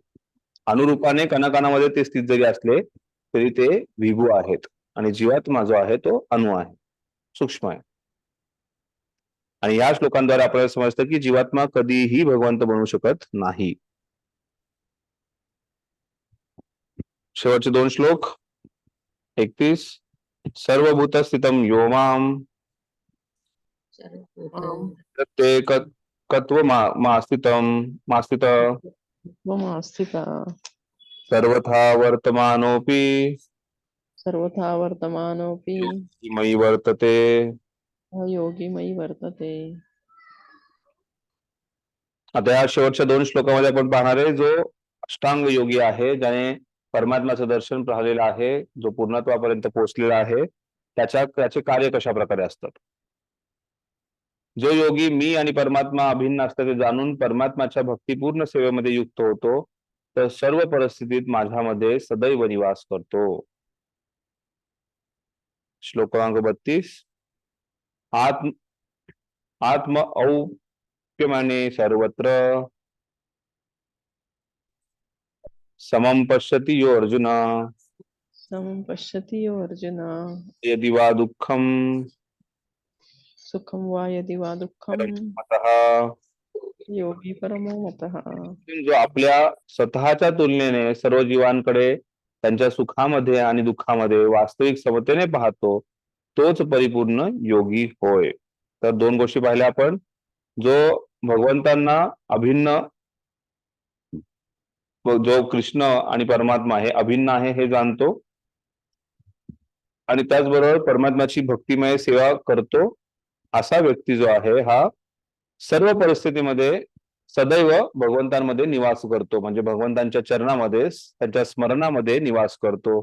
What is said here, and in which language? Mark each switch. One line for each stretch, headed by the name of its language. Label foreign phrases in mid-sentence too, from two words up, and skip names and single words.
Marathi: अनुरूपाने कणाकणामध्ये ते स्थित जरी असले तरी ते विभू आहेत, आणि जीवात्मा जो आहे तो अणु आहे, सूक्ष्म आहे. आणि या श्लोकांद्वारे आपल्याला समजतं की जीवात्मा कधीही भगवंत बनू शकत नाही. शेवटचे 2 श्लोक 31.
Sanskrit: सर्वभूत स्थितम यो माम प्रत्येकत्व मास्थित सर्वथा वर्तमानोपि मयि वर्तते. योगी मयी वर्तते.
Marathi: आता या शेवटच्या 2 श्लोकामध्ये आपण पाहणार आहे जो अष्टांग योगी आहे, ज्याने परमात्म्याचं दर्शन पाहिलेलं आहे, जो पूर्णत्वापर्यंत पोहोचलेला आहे, त्याचे कार्य कशा प्रकारे असतात. जो योगी मी आणि परमात्मा अभिन्न असतात ते जाणून परमात्म्याच्या भक्तिपूर्ण सेवेमध्ये युक्त होतो, तर सर्व परिस्थितीत माझ्यामध्ये सदैव निवास करतो. श्लोक क्रमांक 32.
Sanskrit: आत्म औप्यमाने सर्वत्र समं पश्यति यो अर्जुन यदि वा दुःखम सुखम वा यदि वा दुःखम योगी परमो मतः.
Marathi: जो आपल्या स्वतःच्या तुलनेने सर्व जीवांकडे त्यांच्या सुखामध्ये आणि दुःखामध्ये वास्तविक समतेने पाहतो, तोच परिपूर्ण योगी होय. तर 2 गोष्टी पाहिल्या आपण. जो भगवंतांना अभिन्न, जो कृष्ण आणि परमात्मा हे अभिन्न आहे हे जाणतो, आणि त्याचबरोबर परमात्म्याची भक्तिमय सेवा करतो, असा व्यक्ती जो आहे हा सर्व परिस्थितीमध्ये सदैव भगवंतांमध्ये निवास करतो, म्हणजे भगवंतांच्या चरणामध्ये त्यांच्या स्मरणामध्ये निवास करतो.